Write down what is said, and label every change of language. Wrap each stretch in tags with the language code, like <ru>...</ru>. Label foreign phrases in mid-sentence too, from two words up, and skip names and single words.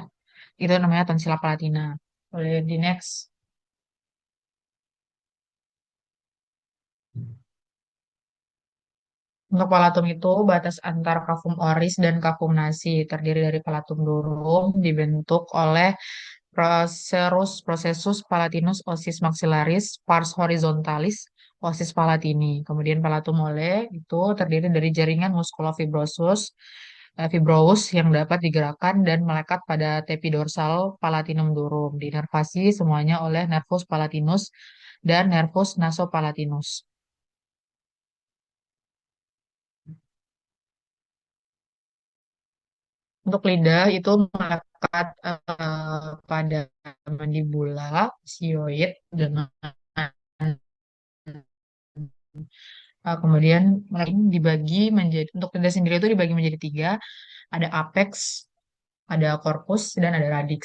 <id>Itu namanya tonsila palatina. Boleh di next. Untuk palatum itu batas antara kafum oris dan kafum nasi terdiri dari palatum durum dibentuk oleh processus palatinus osis maxillaris pars horizontalis osis palatini. Kemudian palatum mole itu terdiri dari jaringan fibrous yang dapat digerakkan dan melekat pada tepi dorsal palatinum durum. Dinervasi semuanya oleh nervus palatinus dan nervus nasopalatinus. Untuk lidah itu melekat pada mandibula, sioid dengan kemudian dibagi menjadi untuk lidah sendiri itu dibagi menjadi tiga, ada apex, ada corpus, dan ada radix.</id>